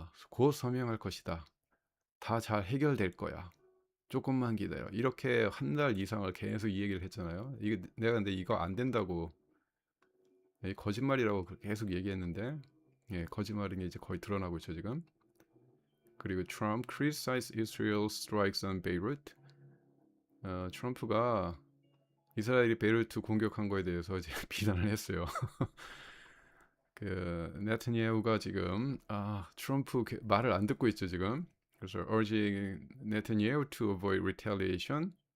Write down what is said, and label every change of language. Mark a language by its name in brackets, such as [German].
[Korean] 곧 서명할 것이다. 다 잘 해결될 거야. 조금만 기다려. 이렇게 한 달 이상을 계속 이 얘기를 했잖아요. 이게 내가 근데 이거 안 된다고, 거짓말이라고 계속 얘기했는데, 예, 거짓말인 게 이제 거의 드러나고 있죠 지금. [English] 그리고 트럼프 criticize Israel strikes on Beirut. [Korean] 트럼프가 이스라엘이 베이루트 공격한 거에 대해서 이제 비난을 했어요. 그 네타냐후가 지금 트럼프 말을 안 듣고 있죠 지금. [English] 그래서 urging Netanyahu to avoid retaliation.